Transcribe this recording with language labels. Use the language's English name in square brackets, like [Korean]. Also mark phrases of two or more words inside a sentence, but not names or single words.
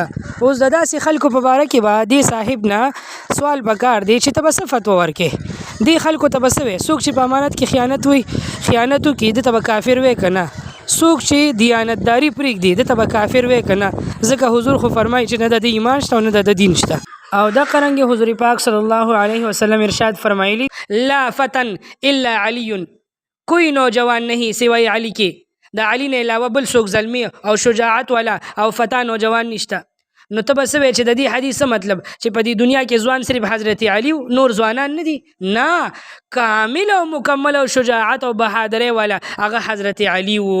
[Pashto] اوس د داسې خلکو په باره کې به دې صاحب نه سوال پکار دی چې ته به څه فتوا ورکې دې خلکو ته به څه وایې؟ څوک چې په امانت کې خیانت وي خیانت وکړي ده ته به کافر وایې که نه؟ څوک چې دیانتداري پرېږدي ده ته به کافر وایې که نه؟ ځکه حضور خو فرمایي چې نه د ایمان شته او نه د دین شته. او دا قرنګ حضور پاک [Arabic] صلی الله علیه وسلم [Pashto] ارشاد فرمایلی [Arabic] لا فتن الا علی، [Urdu] کوئی نوجوان نہیں سوائے علی کے، [Pashto] د علی نه علاوه بل څوک زلمی او شجاعت والا او فتا نوجوان نشته. نو ته به څه وایې چې د دې حدیث څه مطلب چې په دې دنیا کې ځوان صرف حضرت علی نور ځوانان نه دي؟ نه، کامل او مکمل او شجاعت او بهادرۍ والا هغه حضرت علی و.